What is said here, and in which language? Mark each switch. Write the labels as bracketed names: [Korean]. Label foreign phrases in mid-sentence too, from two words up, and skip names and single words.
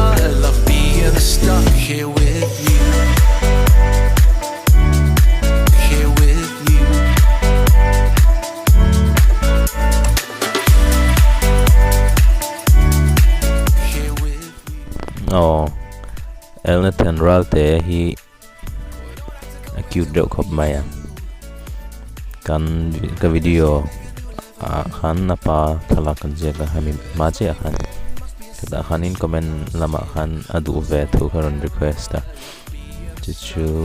[English] Love being stuck here with you. Here with you. Here with you. [Mizo] Oh, Elnathan Ralte hi acute deuh khop mai kan ka video khan napa thala kan je ka hami ma che khan kada khanin comment lama khan adu ve thu karon request ta chu